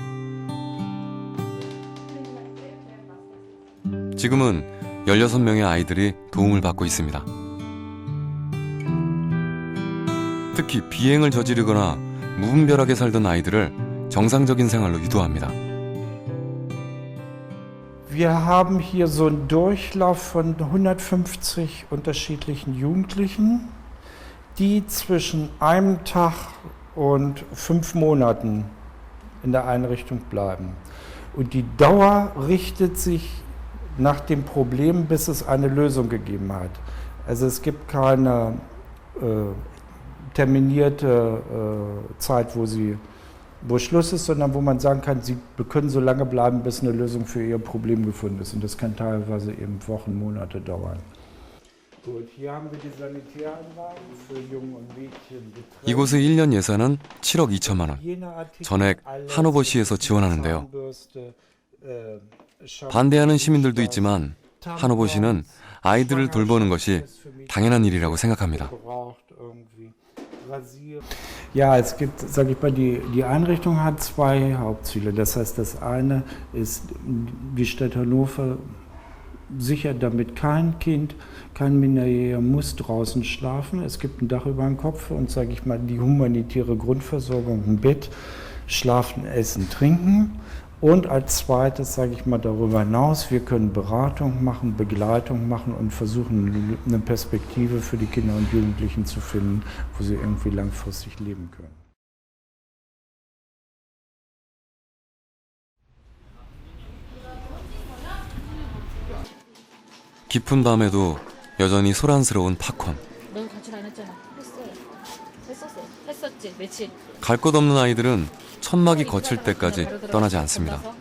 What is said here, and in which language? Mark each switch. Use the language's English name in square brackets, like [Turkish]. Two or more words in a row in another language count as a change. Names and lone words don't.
[Korean] 지금은 16명의 아이들이 도움을 받고 있습니다. 특히 비행을 저지르거나 무분별하게 살던 아이들을 정상적인 생활로 유도합니다. [German] Wir haben hier so einen Durchlauf von 150 unterschiedlichen Jugendlichen, die zwischen einem Tag und 5 Monaten in der Einrichtung bleiben. Und die Dauer richtet sich nach dem Problem, bis es eine Lösung gegeben hat. Also es gibt keine terminierte Zeit, wo Schluss ist, sondern wo man sagen kann, sie können so lange bleiben, bis eine Lösung für ihr Problem gefunden ist. Und das kann teilweise eben Wochen, Monate dauern. Gut, hier haben wir die Sanitäranlagen für Jungen und Mädchen. [Korean] 이곳의 1년 예산은 7억 2천만 원. 전액 하노버시에서 지원하는데요. 반대하는 시민들도 있지만 하노버시는 아이들을 돌보는 것이 당연한 일이라고 생각합니다. [German] Ja, es gibt, sage ich mal, die Einrichtung hat 2 Hauptziele. Das heißt, das eine ist, die Stadt Hannover sichert damit kein Kind, kein Minderjähriger muss draußen schlafen. Es gibt ein Dach über dem Kopf und, sage ich mal, die humanitäre Grundversorgung, ein Bett, Schlafen, Essen, Trinken. Und als zweites, sage ich mal, darüber hinaus, wir können Beratung machen, Begleitung machen und versuchen, eine Perspektive für die Kinder und Jugendlichen zu finden, wo sie irgendwie langfristig leben können. [Korean] 깊은 밤에도 여전히 소란스러운 팝콘. 너 가출 안 했잖아. 했었지. 며칠. 갈 곳 없는 아이들은 천막이 거칠 때까지 떠나지 않습니다.